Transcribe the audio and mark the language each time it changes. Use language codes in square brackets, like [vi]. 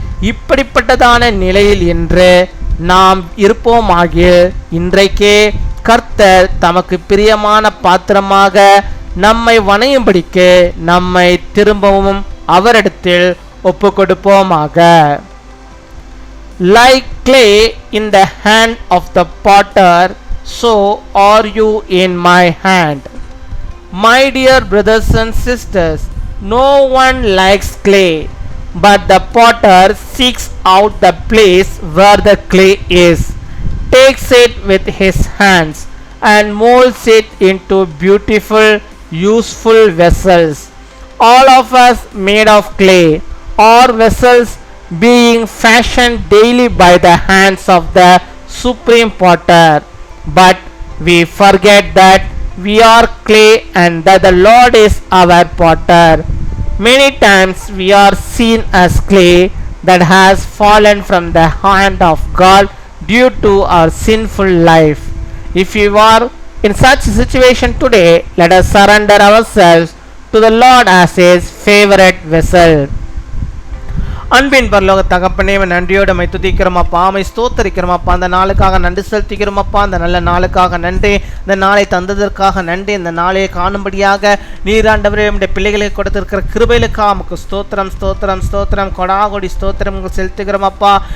[ta] இப்படிப்பட்டதான நிலையில் இன்று நாம் இருப்போமாகில் இன்றைக்கே கர்த்தர் தமக்கு பிரியமான பாத்திரமாக நம்மை வணையும்படிக்கு நம்மை திரும்பவும் அவரிடத்தில் ஒப்பு கொடுப்போமாக. [en] Like clay in the hand of the potter, so are you in my hand. My dear brothers and sisters, no one likes clay, but the potter seeks out the place where the clay is, takes it with his hands, and molds it into beautiful, useful vessels. All of us made of clay, are vessels being fashioned daily by the hands of the supreme potter. But we forget that we are clay and that the Lord is our potter. Many times we are seen as clay that has fallen from the hand of God due to our sinful life. If you are in such a situation today, let us surrender ourselves to the Lord as his favorite vessel. [ta] அன்பின் பரலோக தகப்பனே, நன்றியோடு my துதிக்கிறோமப்பா, my ஸ்தோத்தரிக்கிறோமப்பா. அந்த நாளுக்காக நன்றி செலுத்திக்கிறோமப்பா. அந்த நல்ல நாளுக்காக நன்றி. இந்த நாளை தந்ததற்காக நன்றி. இந்த நாளையை காணும்படியாக நீராண்டவரே நம்முடைய பிள்ளைகளுக்கு கொடுத்திருக்கிற கிருபைகளுக்காக நமக்கு ஸ்தோத்திரம் ஸ்தோத்திரம் ஸ்தோத்திரம் கொடாகொடி ஸ்தோத்திரம் செலுத்துகிறோமப்பா.